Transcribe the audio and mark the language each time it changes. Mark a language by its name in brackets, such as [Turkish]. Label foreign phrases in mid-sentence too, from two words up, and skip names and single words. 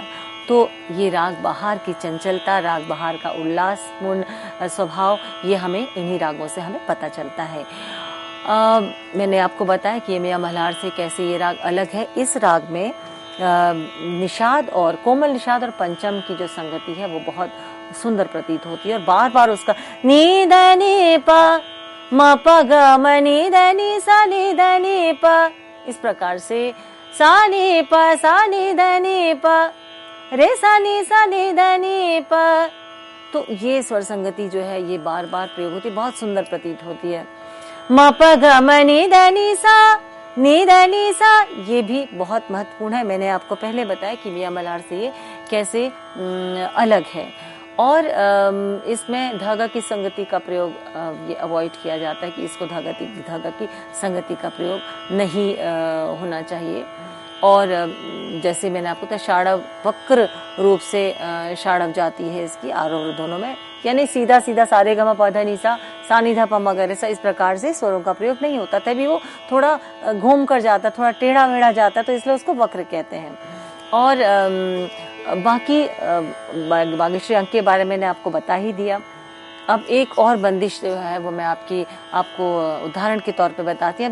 [Hindi] तो ये राग बहार की चंचलता, राग बहार का उल्लासपूर्ण स्वभाव, ये हमें इन्हीं रागों से हमें पता चलता है। मैंने आपको बताया कि ये मियाँ मल्हार से कैसे ये राग अलग है। इस राग में निषाद और कोमल निषाद और पंचम की जो संगति है वो बहुत सुंदर प्रतीत होती है, और बार बार उसका नी ध नी प म प ग म नी ध नी सा नी ध नी प, इस प्रकार से सा नी ध नी प रे सा नी ध नी प। तो ये स्वर संगति जो है ये बार बार प्रयोग होती है, बहुत सुंदर प्रतीत होती है। म प ग म नी ध नी सा, ये भी बहुत महत्वपूर्ण है। मैंने आपको पहले बताया कि मियाँ मल्हार से ये कैसे अलग है। और इसमें धागा की संगति का प्रयोग ये अवॉइड किया जाता है कि इसको धागा की संगति का प्रयोग नहीं होना चाहिए। और जैसे मैंने आपको बताया षाढ़व वक्र रूप से षाढ़व जाती है इसकी आरोह दोनों में, यानी सीधा सीधा सारे गमा पधा निसा सा नि धा प म ग रे सा, इस प्रकार से स्वरों का प्रयोग नहीं होता, तभी वो थोड़ा घूम कर जाता, थोड़ा टेढ़ा मेढ़ा जाता, तो इसलिए उसको वक्र कहते हैं। और बाकी बागेश्वरी अंक के बारे में मैंने आपको बता ही दिया। अब एक और बंदिश जो है वो मैं आपको उदाहरण के तौर पे बताती हूँ।